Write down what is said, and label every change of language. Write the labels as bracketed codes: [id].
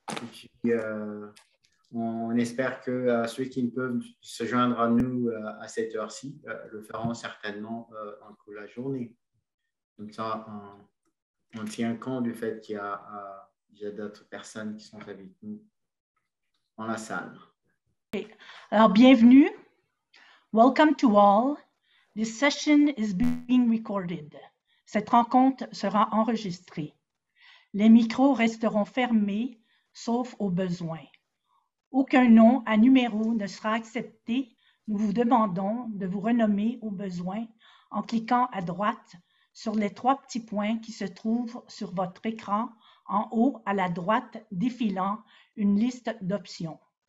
[fr] Et puis, on espère que ceux qui ne peuvent se joindre à nous à cette heure-ci le feront certainement en cours de la journée. Comme ça, on tient compte du fait qu'il y a d'autres personnes qui sont avec nous dans la salle. Okay. Alors, bienvenue. [en] Welcome to all. This session is being recorded. [fr] Cette rencontre sera enregistrée. Les micros resteront fermés, sauf au besoin. Aucun nom à numéro ne sera accepté. Nous vous demandons de vous renommer au besoin en cliquant à droite sur les 3 petits points qui se trouvent sur votre écran en haut à la droite défilant une liste d'options.